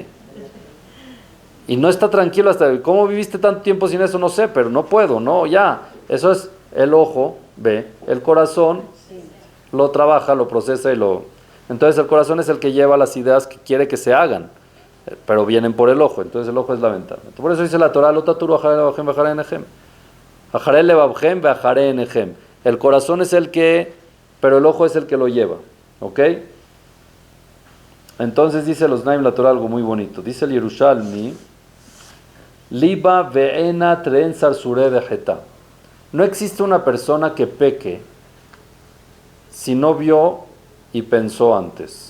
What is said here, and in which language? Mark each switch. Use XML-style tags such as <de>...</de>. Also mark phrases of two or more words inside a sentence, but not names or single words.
<es>Y no está tranquilo hasta, ¿cómo viviste tanto tiempo sin eso? No sé, pero no puedo, no, ya. Eso es el ojo, ve, el corazón lo trabaja, lo procesa Entonces el corazón es el que lleva las ideas que quiere que se hagan, pero vienen por el ojo. Entonces el ojo es la ventana. Por eso dice la Torah,</es> <he>לא תתורו אחרי לבבכם ואחרי עיניכם. אחרי לבבכם ואחרי עיניכם.</he> <es>El corazón es el que, pero el ojo es el que lo lleva, ¿ok? Entonces dice los Naim la Torah algo muy bonito. Dice el Yerushalmi,</es> <arc>ליבא ועינא תרין סרסורי דחטאה.</arc> <es>No existe una persona que peque si no vio y pensó antes.</es>